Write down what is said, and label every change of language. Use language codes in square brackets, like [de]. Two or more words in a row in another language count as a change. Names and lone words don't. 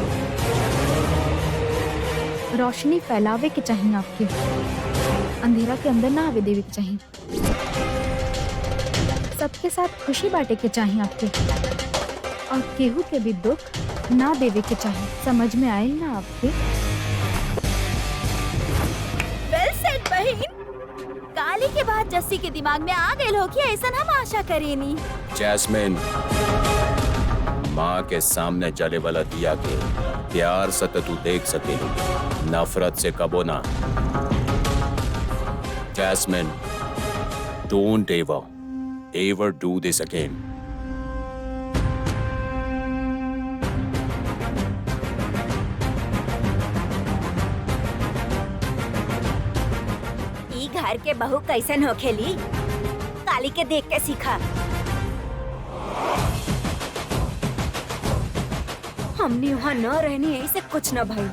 [bho] रोशनी फैलावे के चाहिए, आपके अंधेरा के अंदर ना आवे देवे के चाहिए। सबके साथ खुशी बांटे के चाहिए आपके, और केहू के भी दुख ना देवे के चाहिए। समझ में आयल ना आपके? [en] well said [bho] बहन। काली के बाद जस्सी के दिमाग में आ गए हो कि ऐसा हम आशा करेनी। जैस्मिन, माँ के सामने जले वाला दिया के प्यार से तो तू देख सके, नफरत से कबो ना। जैस्मिन, [en] don't ever do this again. [bho] ई घर के बहू कैसन होखेली, काली के देख के सीखा। हमने वहाँ न रहनी ऐसे कुछ न भाई।